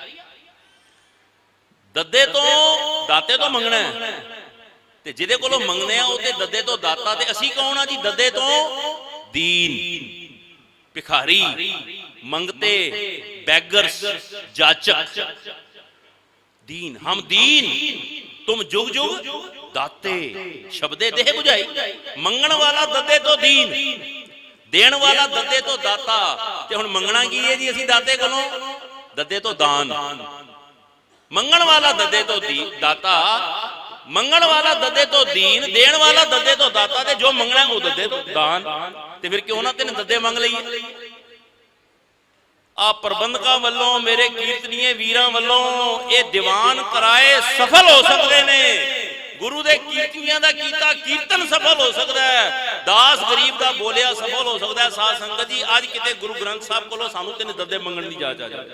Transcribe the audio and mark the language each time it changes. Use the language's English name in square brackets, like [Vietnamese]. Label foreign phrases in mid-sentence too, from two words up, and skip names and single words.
[Punjabi] ਦੱਦੇ ਤੋਂ ਦਾਤੇ ਤੋਂ ਮੰਗਣਾ, ਤੇ ਜਿਹਦੇ ਕੋਲੋਂ ਮੰਗਦੇ ਆ ਉਹ ਤੇ ਦੱਦੇ ਤੋਂ ਦਾਤਾ। ਤੇ ਅਸੀਂ ਕੌਣ ਆ ਜੀ? ਦੱਦੇ ਤੋਂ ਦੀਨ, ਭਿਖਾਰੀ, ਮੰਗਤੇ, ਬੈਗਰਸ, ਜਾਚਕ। [Braj] दीन, हम दीन, तुम जुग जुग दाते। शब्दे देह बुझाई। [Punjabi] ਮੰਗਣ ਵਾਲਾ ਦੱਦੇ ਤੋਂ ਦੀਨ, ਦੇਣ ਵਾਲਾ ਦੱਦੇ ਤੋਂ ਦਾਤਾ। ਤੇ ਹੁਣ ਮੰਗਣਾ ਕੀ ਹੈ ਜੀ ਅਸੀਂ ਦਾਤੇ ਕੋਲੋਂ? ਦੱਦੇ ਤੋਂ ਦਾਨ। ਮੰਗਣ ਵਾਲਾ ਦੱਦੇ ਤੋਂ ਦਾਤਾ, ਮੰਗਣ ਵਾਲਾ ਦੱਦੇ ਤੋਂ ਦੀਨ, ਦੇਣ ਵਾਲਾ ਦੱਦੇ ਤੋਂ ਦਾਤਾ। ਤੇ ਜੋ ਮੰਗਣਾ ਵੋ ਦੱਦੇ ਤੋਂ ਦਾਨ। ਤੇ ਫਿਰ ਕਿਉਂ ਨਾ 3 ਦੱਦੇ ਮੰਗ ਲਈਏ? ਆ ਪ੍ਰਬੰਧਕਾਂ ਵੱਲੋਂ, ਮੇਰੇ ਕੀਰਤਨੀਏ ਵੀਰਾਂ ਵੱਲੋਂ ਇਹ ਦੀਵਾਨ ਕਰਾਏ ਸਫਲ ਹੋ ਸਕਦੇ ਨੇ। ਗੁਰੂ ਦੇ ਕੀਰਤਨੀਆਂ ਦਾ ਕੀਤਾ ਕੀਰਤਨ ਸਫਲ ਹੋ ਸਕਦਾ ਹੈ। ਦਾਸ ਗਰੀਬ ਦਾ ਬੋਲਿਆ ਸਫਲ ਹੋ ਸਕਦਾ ਹੈ। ਸਾਧ ਸੰਗਤ ਜੀ, ਅੱਜ ਕਿਤੇ ਗੁਰੂ ਗ੍ਰੰਥ ਸਾਹਿਬ ਕੋਲੋਂ ਸਾਨੂੰ 3 ਦੱਦੇ ਮੰਗਣ ਦੀ ਜਾਚ ਆ ਜਾਵੇ।